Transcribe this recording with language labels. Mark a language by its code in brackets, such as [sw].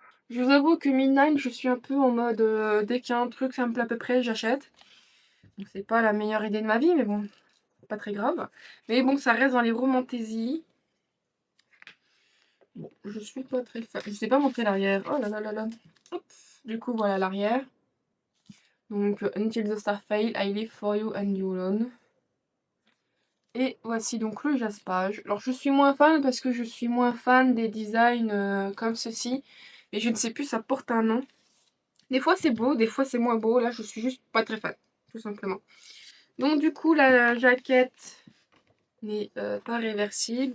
[fr] Je vous avoue que Midnight, je suis un peu en mode dès qu'il y a un truc, ça me plaît à peu près, j'achète. Donc, c'est pas la meilleure idée de ma vie, mais bon, pas très grave. Mais bon, ça reste dans les romantésies. Bon, je suis pas très fan. Je sais pas montrer l'arrière. Oh là là là là. Hop. Du coup, voilà l'arrière. [en] Donc, Until the Starfail, I live for you and you alone. [fr] Et voici donc le jaspage. Alors je suis moins fan parce que je suis moins fan des designs comme ceci. Mais je ne sais plus, ça porte un nom. Des fois c'est beau, des fois c'est moins beau. Là je suis juste pas très fan, tout simplement. Donc du coup la jaquette n'est pas réversible.